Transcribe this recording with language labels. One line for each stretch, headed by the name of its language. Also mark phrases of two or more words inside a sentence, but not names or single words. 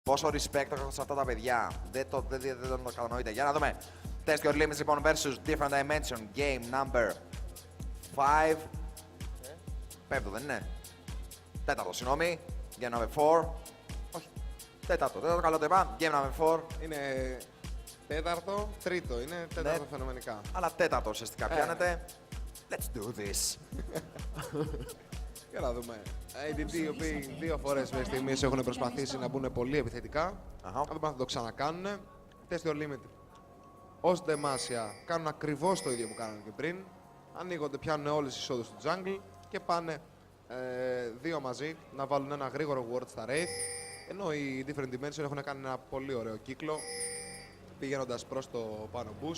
Greek: Πόσο respect έχω σε αυτά τα παιδιά. Δεν το κατανοείτε. Για να δούμε.
English: Test your limits λοιπόν versus different dimension. Game number 5.
Greek: Πέμπτο δεν είναι. Τέταρτο, συγγνώμη.
English: Game number 4.
Greek: Όχι. Τέταρτο καλό το είπα.
English: Game number 4.
Greek: Είναι τέταρτο, τρίτο. Είναι τέταρτο φαινομενικά. Αλλά τέταρτο ουσιαστικά πιάνετε.
English: Let's do this.
Greek: Για να δούμε. ADT οι οποίοι 2 φορές μέχρι στιγμής έχουν προσπαθήσει να μπουν πολύ επιθετικά. Να δούμε αν θα το ξανακάνουν.
English: Test your limit.
Greek: Ως Demacia κάνουν ακριβώς το ίδιο που κάνανε και πριν. Ανοίγονται, πιάνουν όλες τις εισόδους του jungle και πάνε 2 μαζί να βάλουν ένα γρήγορο ward στα Wraith. Ενώ οι Different Dimension έχουν κάνει ένα πολύ ωραίο κύκλο πηγαίνοντας προς το πάνω bush.